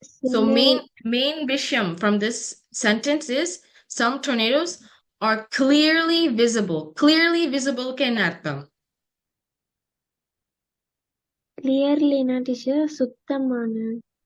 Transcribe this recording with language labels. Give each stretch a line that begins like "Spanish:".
English: So main
Tamil: விஷயம்
English: from this sentence is some tornadoes are clearly visible.
Tamil: Clearly visible க்கு என்ன அர்த்தம்? Clearly na teacher சுத்தமான.